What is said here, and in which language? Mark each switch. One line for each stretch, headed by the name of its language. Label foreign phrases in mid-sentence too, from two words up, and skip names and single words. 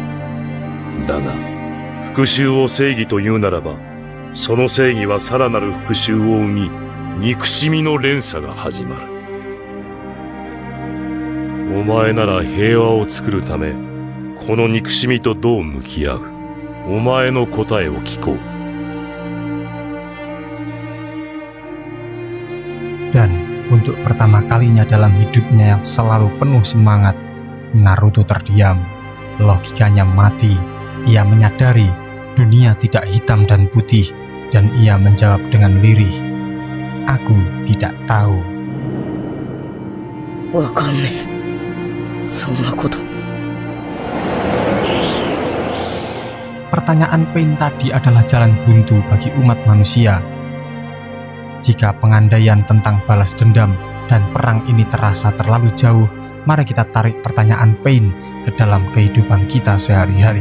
Japanese: だが、復讐を正義というならば、その正義はさらなる復讐を生み、憎しみの連鎖が始まる。お前なら平和を作るため、この憎しみとどう向き合う？お前の答えを聞こう。
Indonesian: Dan untuk pertama kalinya dalam hidupnya yang selalu penuh semangat, Naruto terdiam. Logikanya mati. Ia menyadari dunia tidak hitam dan putih, dan ia menjawab dengan lirih, "Aku tidak tahu."
Japanese: わかんねえ。そんなこと。
Indonesian: Pertanyaan Pain tadi adalah jalan buntu bagi umat manusia. Jika pengandaian tentang balas dendam dan perang ini terasa terlalu jauh, mari kita tarik pertanyaan Pain ke dalam kehidupan kita sehari-hari.